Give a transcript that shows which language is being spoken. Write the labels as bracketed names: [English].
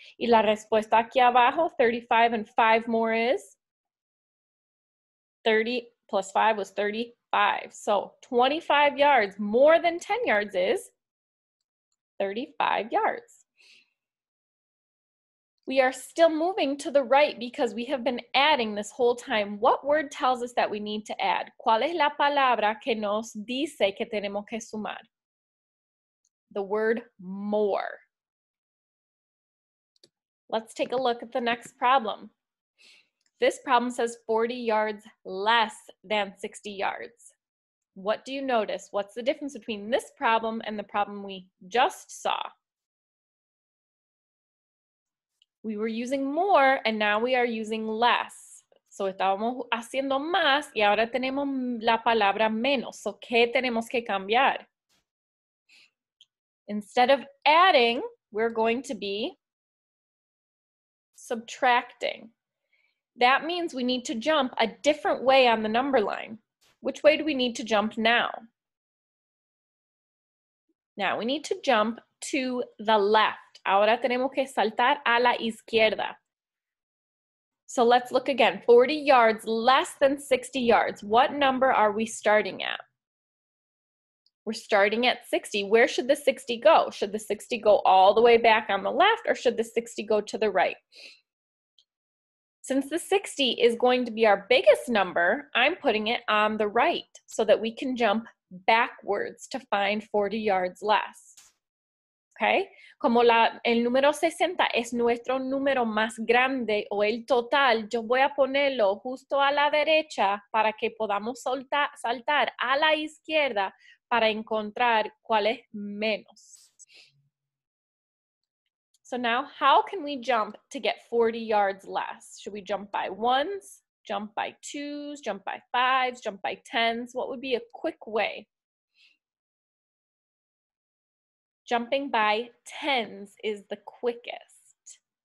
[Spanish] Y la respuesta aquí abajo, [English] 35 and 5 more is 30 plus 5 was 35. So 25 yards more than 10 yards is 35 yards. We are still moving to the right because we have been adding this whole time. What word tells us that we need to add? [Spanish] ¿Cuál es la palabra que nos dice que tenemos que sumar? [English] The word more. Let's take a look at the next problem. This problem says 40 yards less than 60 yards. What do you notice? What's the difference between this problem and the problem we just saw? We were using more and now we are using less. [Spanish] So estábamos haciendo más y ahora tenemos la palabra menos. So, ¿qué tenemos que cambiar? [English] Instead of adding, we're going to be subtracting. That means we need to jump a different way on the number line. Which way do we need to jump now? Now we need to jump to the left. Ahora tenemos que saltar a la izquierda. So let's look again. 40 yards less than 60 yards. What number are we starting at? We're starting at 60. Where should the 60 go? Should the 60 go all the way back on the left or should the 60 go to the right? Since the 60 is going to be our biggest number, I'm putting it on the right so that we can jump backwards to find 40 yards less. Okay? [Spanish] Como el número 60 es nuestro número más grande o el total, yo voy a ponerlo justo a la derecha para que podamos saltar a la izquierda para encontrar cuál es menos. [English] So now, how can we jump to get 40 yards less? Should we jump by ones, jump by twos, jump by fives, jump by tens? What would be a quick way? Jumping by tens is the quickest.